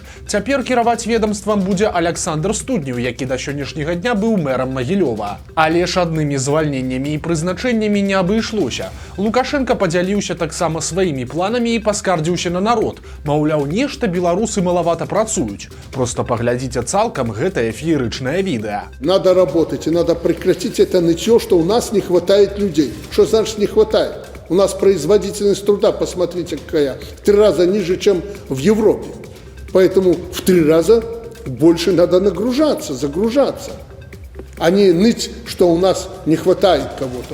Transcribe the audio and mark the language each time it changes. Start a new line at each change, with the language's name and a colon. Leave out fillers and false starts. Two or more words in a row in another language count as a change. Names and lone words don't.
Belarusian: Цяпер кіраваць ведамствам будзе Александр Студнеў, які да сённяшняга дня быў мэрам Магілёва. Але ж аднымі звальненнямі і прызначэннямі не абышлося. Лукашенко падзяліўся таксама сваімі планамі і паскардзіўся на народ. Маўляў, нешта беларусы малавата працуюць. Просто паглядзіце цалкам гэтае феерычнае відэа.
Russian: Надо работать, и надо прекратить это нытье, что у нас не хватает людей. Что значит не хватает? У нас производительность труда, посмотрите, какая, в 3 раза ниже, чем в Европе. Поэтому в 3 раза больше надо нагружаться, загружаться. А не ныть, что у нас не хватает кого-то.